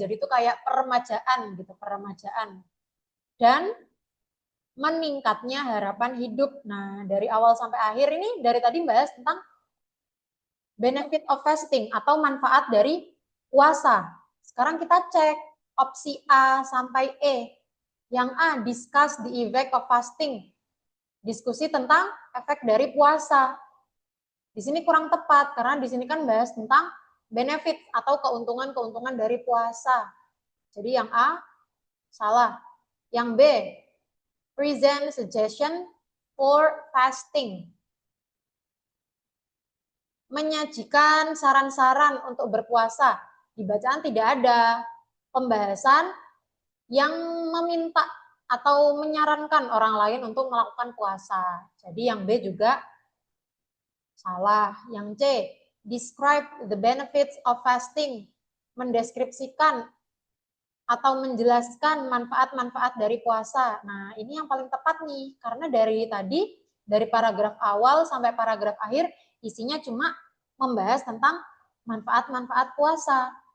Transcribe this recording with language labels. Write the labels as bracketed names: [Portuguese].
[Indonesian] Jadi itu kayak peremajaan gitu, peremajaan. Dan meningkatnya harapan hidup. Nah, dari awal sampai akhir ini dari tadi bahas tentang [English] benefit of fasting [Indonesian] atau manfaat dari puasa. Sekarang kita cek opsi A sampai E. Yang A, [English] discuss the effect of fasting. [Indonesian] Diskusi tentang efek dari puasa. Di sini kurang tepat karena di sini kan bahas tentang benefit atau keuntungan-keuntungan dari puasa. Jadi yang A salah. Yang B, [English] present suggestion for fasting. [Indonesian] Menyajikan saran-saran untuk berpuasa. Di bacaan tidak ada pembahasan yang meminta atau menyarankan orang lain untuk melakukan puasa. Jadi yang B juga salah. Yang C, [English] describe the benefits of fasting. [Indonesian] Mendeskripsikan atau menjelaskan manfaat-manfaat dari puasa. Nah, ini yang paling tepat nih, karena dari tadi, dari paragraf awal sampai paragraf akhir, isinya cuma membahas tentang manfaat-manfaat puasa.